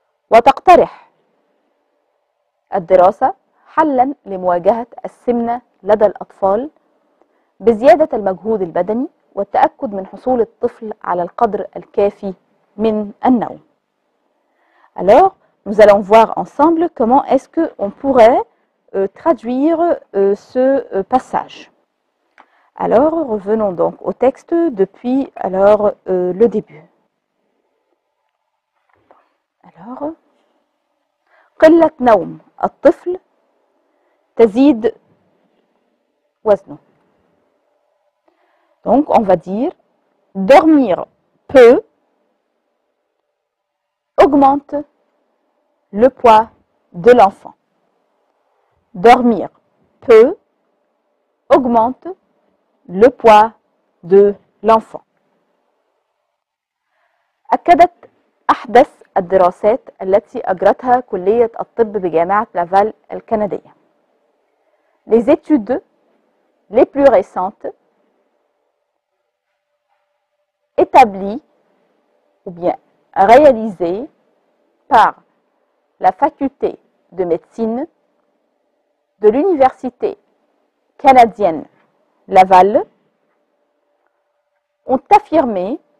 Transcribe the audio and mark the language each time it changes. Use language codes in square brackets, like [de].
[ar] وتقترح الدراسة حلا لمواجهة السمنة لدى الأطفال بزيادة المجهود البدني والتأكد من حصول الطفل على القدر الكافي من النوم. [fr] Alors, nous allons voir ensemble comment est-ce qu'on pourrait traduire ce passage. Alors, revenons donc au texte depuis le début. [ar] Alors, قلة نوم الطفل تزيد وزنه. [fr] Donc, on va dire dormir peu augmente le poids de l'enfant. Dormir peu augmente le poids de l'enfant. [ar] أكدت أحدث الدراسات التي أجرتها كلية الطب بجامعة لافال الكندية. [fr] Les études les plus récentes établies ou bien réalisées par la faculté de médecine de l'université canadienne Laval ont affirmé